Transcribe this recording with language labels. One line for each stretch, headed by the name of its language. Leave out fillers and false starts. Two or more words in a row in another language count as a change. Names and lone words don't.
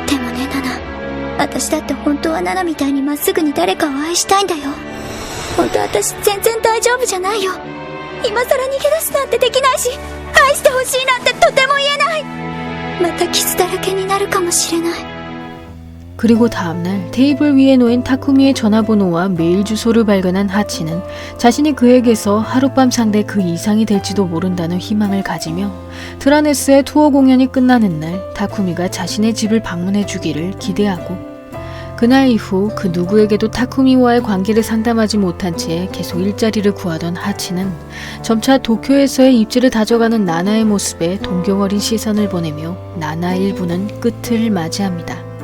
Japanese: でもねナナ、私だって本当はナナみたいにまっすぐに誰かを愛したいんだよ。本当私全然大丈夫じゃないよ。今更逃げ出すなんてできないし、愛してほしいなんてとても言えない。また傷だらけになるかもしれない。
Korean: 그리고 다음날 테이블 위에 놓인 타쿠미의 전화번호와 메일 주소를 발견한 하치는 자신이 그에게서 하룻밤 상대 그 이상이 될지도 모른다는 희망을 가지며 트라네스의 투어 공연이 끝나는 날 타쿠미가 자신의 집을 방문해 주기를 기대하고 그날 이후 그 누구에게도 타쿠미와의 관계를 상담하지 못한 채 계속 일자리를 구하던 하치는 점차 도쿄에서의 입지를 다져가는 나나의 모습에 동경어린 시선을 보내며 나나 일부는 끝을 맞이합니다.